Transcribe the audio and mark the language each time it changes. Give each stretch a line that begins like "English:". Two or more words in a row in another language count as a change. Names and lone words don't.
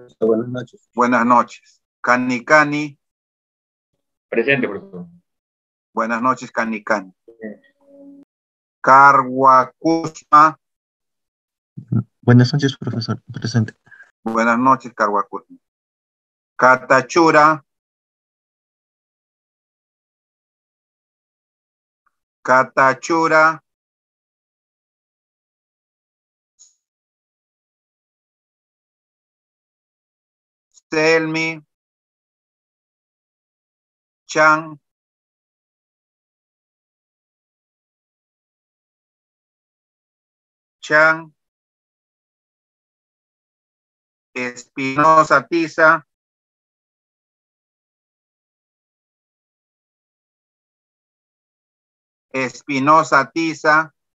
Spanish: Buenas noches. Buenas noches. Cani Cani. Presente, profesor. Buenas noches, Cani Cani. Carhuacusma. Buenas noches, profesor. Presente. Buenas noches, Carhuacusma. Catachura. Catachura. Selmi. Chan. Chan. Espinosa Tiza. Espinosa Tiza.